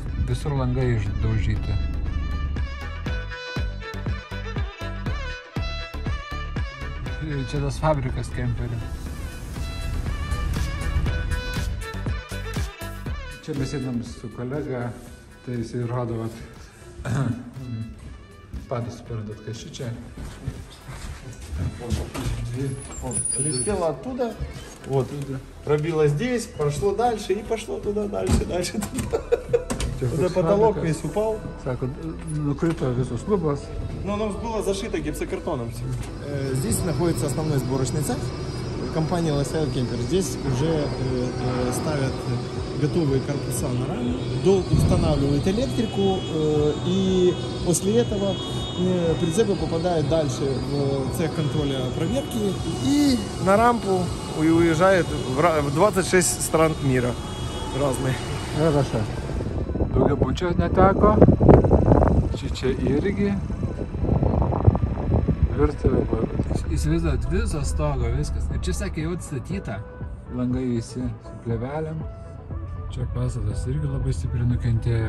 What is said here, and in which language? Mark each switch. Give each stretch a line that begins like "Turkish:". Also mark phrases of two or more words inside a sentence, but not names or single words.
Lithuanian: Visur langai išdaužyti. Čia tas fabrikas kemperių. Čia mes einam su kolega, tai jisai rodo, Паду suprantat, kas čia.
Russian: Летело оттуда, вот, пробило здесь, прошло дальше и пошло туда, дальше. Туда потолок весь упал.
Lithuanian: Sako, nukrito visos lubos.
Russian: Но оно было зашито гипсокартоном. Здесь находится основной сборочный цех компании Lifestyle Camper. Здесь уже ставят готовые корпуса на раму, устанавливают электрику, и после этого прицепы попадают дальше в цех контроля проверки и на рампу уезжают в 26 стран мира разные. Хорошо.
Lithuanian: daugiabučio neteko. Čia irgi. Virtuvė. Įsivaizduojat, viso stogo, viskas. Ir čia sakė jau atstatyta. Langai visi su plėvelėm. Čia pastatas irgi labai stipriai nukentėjo.